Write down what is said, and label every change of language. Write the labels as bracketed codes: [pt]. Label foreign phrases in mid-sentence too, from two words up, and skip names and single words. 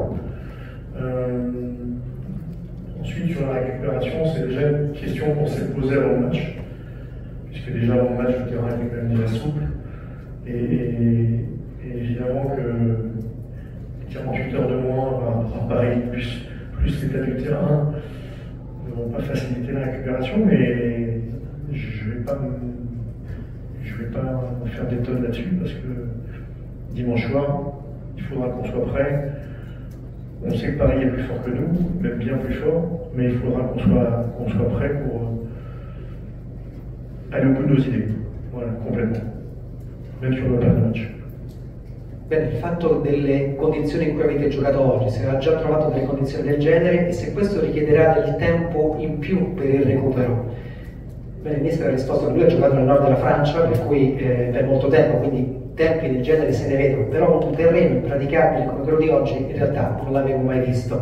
[fr] Ensuite, sur la récupération, c'est déjà une question qu'on s'est posée avant le match, puisque déjà avant le match, le terrain était quand même déjà souple, et évidemment que 48 heures de moins va paraître plus plus l'état du terrain ne vont pas faciliter la récupération, mais je vais pas me faire des tonnes là-dessus parce que dimanche soir, il faudra qu'on soit prêt. On sait que Paris est plus fort que nous, même bien plus fort, mais il faudra qu'on soit prêt pour aller au bout de nos idées. Voilà, complètement. Même sur le plan de match. [it] Bene, il fatto delle condizioni in cui avete giocato oggi, se avete già trovato delle condizioni del genere e se questo richiederà del tempo in più per il recupero. Bene, il mister ha risposto che lui ha giocato nel nord della Francia, per cui per molto tempo, quindi tempi del genere se ne vedono, però un terreno impraticabile come quello di oggi in realtà non l'avevo mai visto.